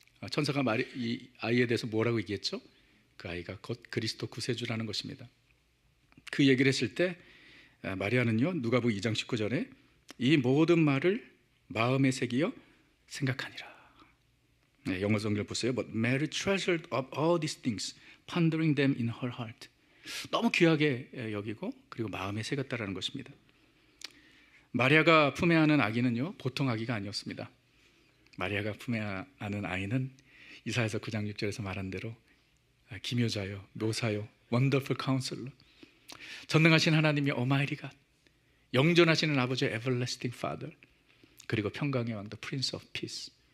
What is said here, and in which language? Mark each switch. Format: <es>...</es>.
<ko>천사가 이 아이에 대해서 뭐라고 얘기했죠? 그 아이가 곧 그리스도 구세주라는 것입니다. 그 얘기를 했을 때 마리아는요, 누가복음 2장 19절에 이 모든 말을 마음에 새기어 생각하니라. 영어 성경을 보세요.</ko> <en>But Mary treasured up all these things, pondering them in her heart.</en> <ko>너무 귀하게 여기고 그리고 마음에 새겼다라는 것입니다. 마리아가 품에 안은 아기는요, 보통 아기가 아니었습니다. 마리아가 품에 안은 아이는 이사야서 9장 6절에서 말한 대로 기묘자요, 묘사요,</ko> <en>원더풀 카운슬러,</en> <ko>전능하신 하나님이</ko> <en>Almighty God,</en> <ko>영존하시는 아버지</ko> <en>Everlasting Father,</en> <ko>그리고 평강의 왕</ko> <en>The Prince of Peace.</en>